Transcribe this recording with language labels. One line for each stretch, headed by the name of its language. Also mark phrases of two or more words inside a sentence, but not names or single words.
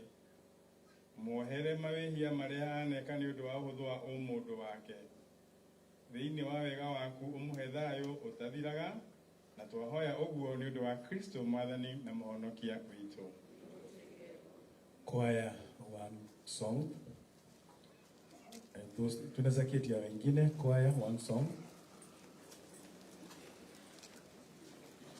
Kikuyu: Muohere mawĩhia marĩa aneka nĩ ũndũ wa ũhũthũ wa ũmũndũ wake. Thĩinĩ wa wega waku ũmũhe thayũ ũtathiraga, na twahoya ũguo nĩ ũndũ wa Kristo Mwathani na Mũhonokia witũ.
English: Choir one song.
Swahili: Tunaweza keti ya wengine,
English: choir one song.